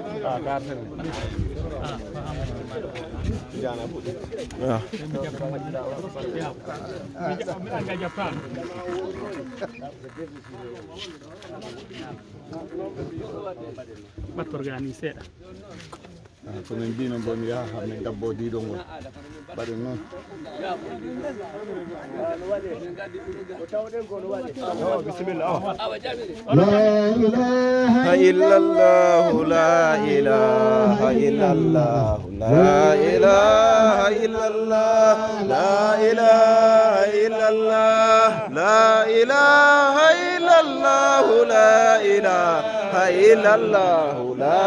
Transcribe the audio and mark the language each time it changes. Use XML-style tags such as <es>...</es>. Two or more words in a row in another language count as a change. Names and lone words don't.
<ff>batto organisé ko min mbino bo mi yaha min gabbo diɗo ngol baɗen noon bisimilla</ff> <ar>لا إله إلا الله لا إله إلا الله لا إله إلا الله لا إله إلا الله لا إله إلا الله لا إله إلا الله لا</ar>